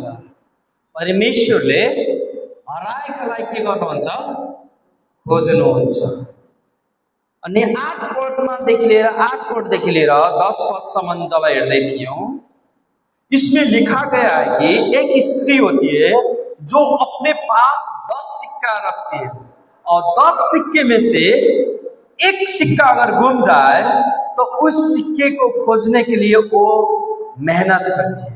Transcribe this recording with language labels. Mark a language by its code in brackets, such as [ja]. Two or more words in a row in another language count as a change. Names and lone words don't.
[ne] परमेश्वरले हराएकालाई के गर्नुहुन्छ? खोज्नुहुन्छ। अनि 8 पददेखि लिएर 10 पदसम्म जब हेर्दै थियौं, [hi] इसमें लिखा गया है कि एक स्त्री होती है जो अपने पास 10 सिक्का रखती है और 10 सिक्के में से एक सिक्का अगर गुम जाए तो उस सिक्के को खोजने के लिए वो मेहनत करती है।